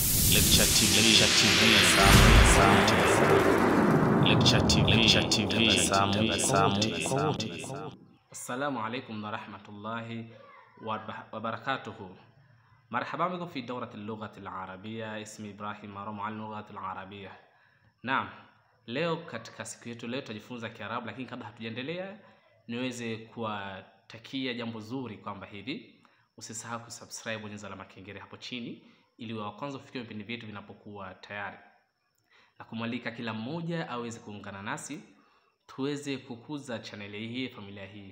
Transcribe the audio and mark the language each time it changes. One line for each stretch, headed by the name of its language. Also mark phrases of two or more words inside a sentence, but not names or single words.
Arabic: Lecture TV. السلام عليكم ورحمة الله وبركاته. مرحبا بكم في دورة اللغة العربية. اسمي إبراهيم مارو معلم اللغة العربية.
Swahili: Naam, leo katika siku yetu leo tutajifunza Kiarabu, lakini kabla hatujaendelea niweze kuwatakia jambo zuri kwamba hivi usisahau kusubscribe, bonyeza alama kengele hapo chini ili wa kwanza ufikie vipindi vyetu vinapokuwa tayari, na kumwalika kila mmoja aweze kuungana nasi tuweze kukuza channel hii, familia hii.